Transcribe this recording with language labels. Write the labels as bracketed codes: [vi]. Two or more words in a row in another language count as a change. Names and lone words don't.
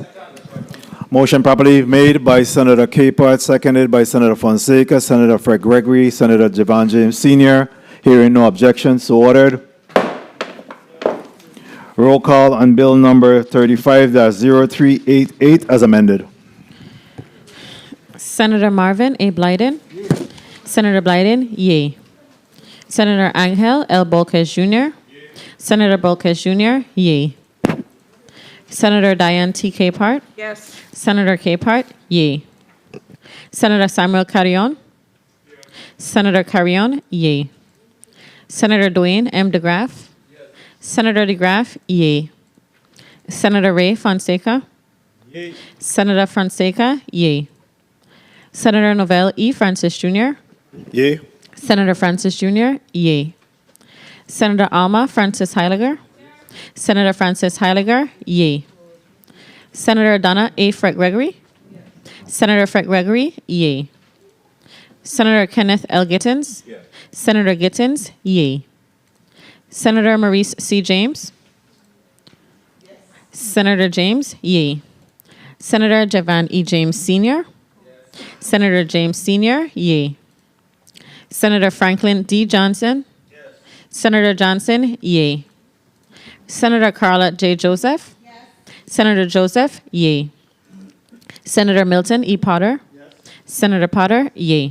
[en] Motion properly made by Senator Capehart, seconded by Senator Fonseca, Senator Fred Gregory, Senator Javan James Sr. Hearing no objections, so ordered. Roll call on bill number 35-0388 as amended. Senator Marvin A. Blyden. Senator Blyden, yay. Senator Angel L. Bolkes Jr. Senator Bolkes Jr., yay. Senator Diane T. Capehart. Yes. Senator Capehart, yay. Senator Samuel Carrion. Senator Carrion, yay. Senator Dwayne M. DeGraff. Senator DeGraff, yay. Senator Ray Fonseca. Yay. Senator Fonseca, yay. Senator Novell E. Francis Jr. Yay. Senator Francis Jr., yay. Senator Alma Francis Heiliger. Senator Francis Heiliger, yay. Senator Donna A. Fred Gregory. Senator Fred Gregory, yay. Senator Kenneth L. Gittins. Senator Gittins, yay. Senator Maurice C. James. Senator James, yay. Senator Judge Verne E. James Sr., Senator James Sr., yay. Senator Franklin D. Johnson, Senator Johnson, yay. Senator Carla J. Joseph, Senator Joseph, yay. Senator Milton E. Potter, Senator Potter, yay.